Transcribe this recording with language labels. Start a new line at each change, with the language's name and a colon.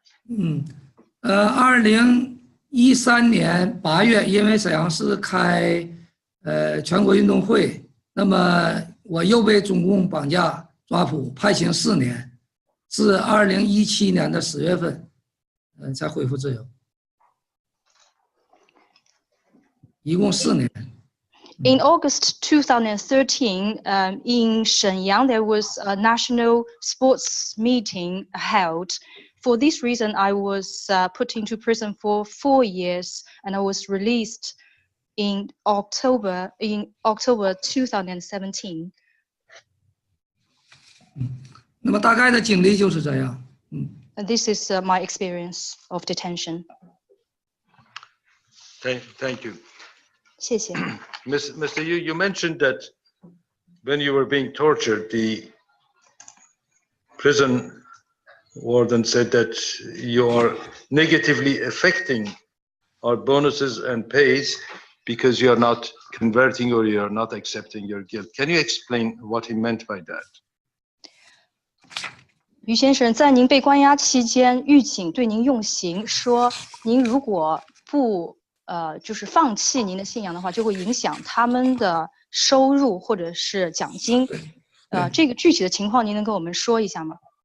Chinese: 2013年8月，因为沈阳市开全国运动会，那么我又被中共绑架抓捕，判刑4年，至2017年的10月份，才恢复自由，一共4年。
English: In August 2013, in Shenyang, there was a national sports meeting held. For this reason, I was put into prison for 4 years, and I was released in October 2017.
Chinese: 那么大概的经历就是这样。
English: And this is my experience of detention. Thank you.
Chinese: 谢谢。
English: Mr. Yu, you mentioned that when you were being tortured, the prison warden said that you are negatively affecting our bonuses and pays because you are not converting or you are not accepting your guilt. Can you explain what he meant by that?
Chinese: 于先生，在您被关押期间，狱警对您用刑，说您如果不就是放弃您的信仰的话，就会影响他们的收入或者是奖金。这个具体的情况，您能跟我们说一下吗？